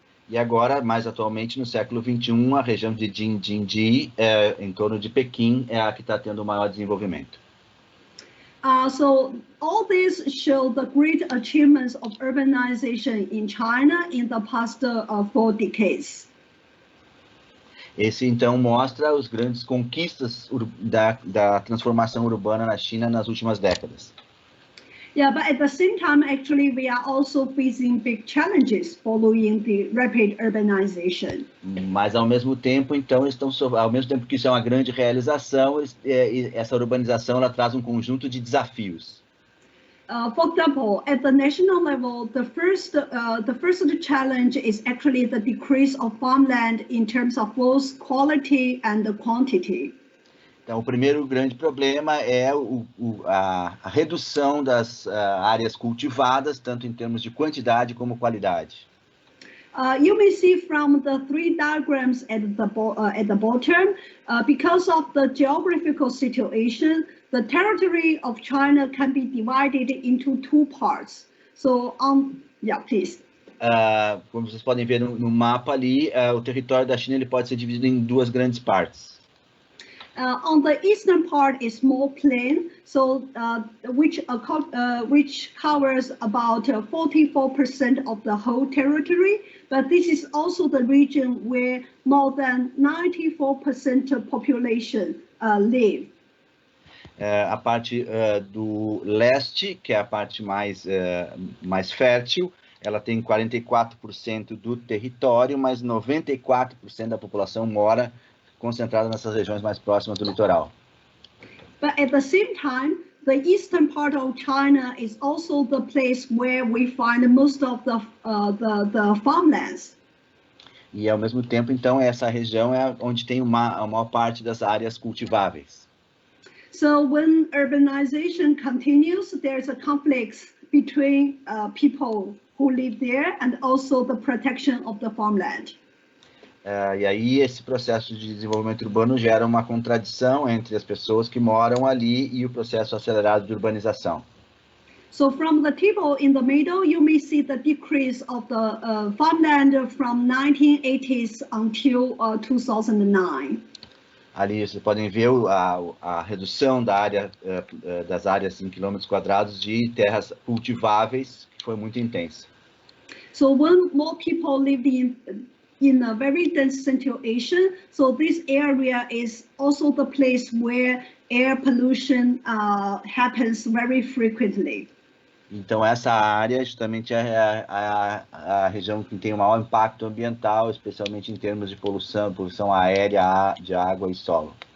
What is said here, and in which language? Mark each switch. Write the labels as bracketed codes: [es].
[pt] E agora, mais atualmente, no século XXI, a região de Jingji, em torno de Pequim, é a que está tendo o maior desenvolvimento. [en] So all this show the great achievements of urbanization in China in the past 4 decades. [pt] Esse, então, mostra as grandes conquistas da transformação urbana na China nas últimas décadas. [en] Yeah, but at the same time, actually, we are also facing big challenges following the rapid urbanization. [pt] Mas, ao mesmo tempo, então, ao mesmo tempo que isso é uma grande realização, essa urbanização ela traz um conjunto de desafios. [en] For example, at the national level, the first challenge is actually the decrease of farmland in terms of both quality and quantity. [pt] Então, o primeiro grande problema é a redução das áreas cultivadas, tanto em termos de quantidade como qualidade. [en] You may see from the 3 diagrams at the bottom, because of the geographical situation, the territory of China can be divided into 2 parts. So, yeah, please. [pt] Como vocês podem ver no mapa ali, o território da China ele pode ser dividido em 2 grandes partes. [en] On the eastern part is more plain, so which covers about 44% of the whole territory. But this is also the region where more than 94% of population live. [pt] A parte do leste, que é a parte mais fértil, ela tem 44% do território, mas 94% da população mora concentrada nessas regiões mais próximas do litoral. [en] But at the same time, the eastern part of China is also the place where we find most of the farmlands. [pt] E ao mesmo tempo, então, essa região é onde tem a maior parte das áreas cultiváveis. [en] So when urbanization continues, there's a conflict between people who live there and also the protection of the farmland. [pt] E aí esse processo de desenvolvimento urbano gera uma contradição entre as pessoas que moram ali e o processo acelerado de urbanização. [en] So from the table in the middle, you may see the decrease of the farmland from 1980s until 2009. [pt] Ali vocês podem ver a redução da área, das áreas em quilômetros quadrados de terras cultiváveis, que foi muito intensa. [en] So when more people live in a very dense Central Asia, so this area is also the place where air pollution happens very frequently. [pt] Então essa área justamente é a região que tem o maior impacto ambiental, especialmente em termos de poluição aérea, de água e solo.